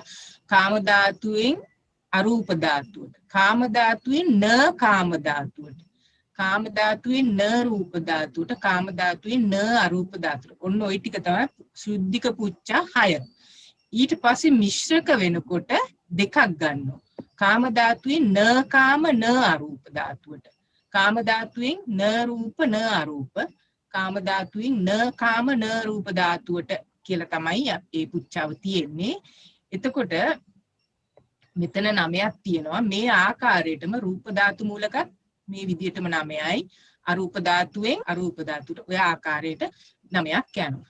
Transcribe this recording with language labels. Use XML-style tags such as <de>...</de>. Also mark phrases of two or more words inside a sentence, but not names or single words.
<si>කාම ධාතුවෙන් අරූප ධාතුවට. කාම ධාතුවෙන් න කාම ධාතුවට. කාම ධාතුවෙන් න රූප ධාතුවට. කාම ධාතුවෙන් න අරූප ධාතුවට. ඔන්න ওই ටික තමයි ශුද්ධික පුච්චා 6. ඊට පස්සේ මිශ්‍රක වෙනකොට දෙකක් ගන්නවා. කාම ධාතුවෙන් න කාම න අරූප ධාතුවට. කාම ධාතුවෙන් න රූප න අරූප. කාම ධාතුවෙන් න කාම න රූප ධාතුවට කියලා තමයි මේ පුච්චාව තියෙන්නේ. එතකොට මෙතන 9ක් තියෙනවා. මේ ආකාරයටම රූප ධාතු මූලකත් මේ විදිහටම 9යි. අරූප ධාතුවෙන් අරූප ධාතුවට ඔය ආකාරයට 9ක් යනවා.</si>